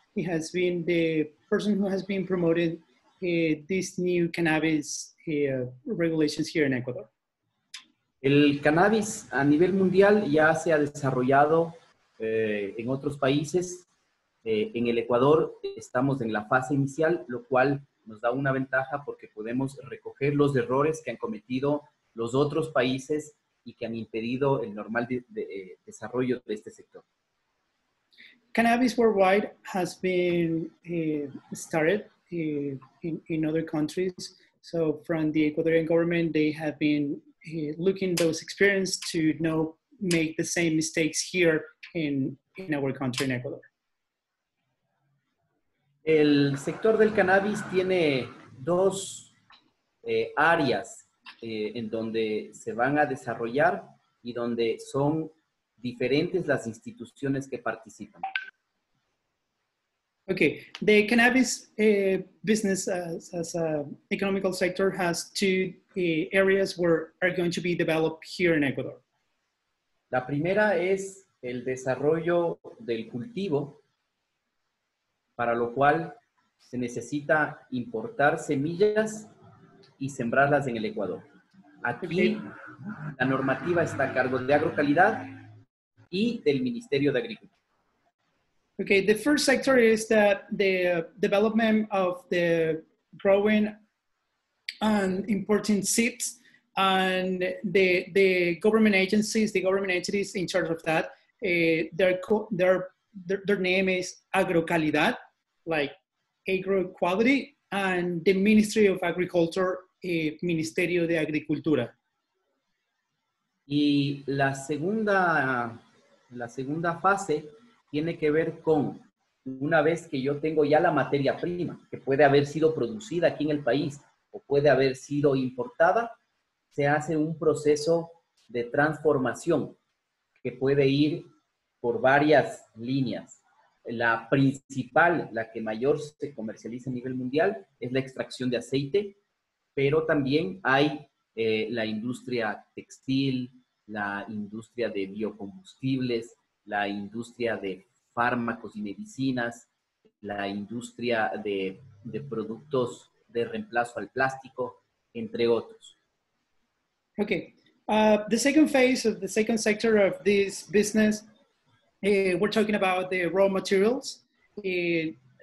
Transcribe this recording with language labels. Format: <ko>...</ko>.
<en>He has been the person who has been promoting these new cannabis regulations here in Ecuador.</en> <es>El cannabis a nivel mundial ya se ha desarrollado en otros países. En el Ecuador estamos en la fase inicial, lo cual nos da una ventaja porque podemos recoger los errores que han cometido los otros países y que han impedido el normal desarrollo de este sector.</es> <en>Cannabis worldwide has been started in other countries. So from the Ecuadorian government, they have been looking those experience to not make the same mistakes here in our country, in Ecuador.</en> <es>El sector del cannabis tiene dos áreas en donde se van a desarrollar y donde son diferentes las instituciones que participan.</es> <en>Okay, the cannabis business as an economical sector has two areas where are going to be developed here in Ecuador.</en> <es>La primera es el desarrollo del cultivo para lo cual se necesita importar semillas y sembrarlas en el Ecuador. Aquí la normativa está a cargo de Agrocalidad y del Ministerio de Agricultura.</es> <en>Okay, the first sector is that the development of the growing and importing seeds, and the government agencies, the government entities in charge of that, their name is Agrocalidad, like agro quality, and the Ministry of Agriculture, Ministerio de Agricultura.</en> <es>Y la segunda fase tiene que ver con, una vez que yo tengo ya la materia prima, que puede haber sido producida aquí en el país o puede haber sido importada, se hace un proceso de transformación que puede ir por varias líneas. La principal, la que mayor se comercializa a nivel mundial, es la extracción de aceite, pero también hay la industria textil, la industria de biocombustibles, la industria de fármacos y medicinas, la industria de productos de reemplazo al plástico, entre otros.</es> <en>Okay, the second phase of the second sector of this business, we're talking about the raw materials, the</en>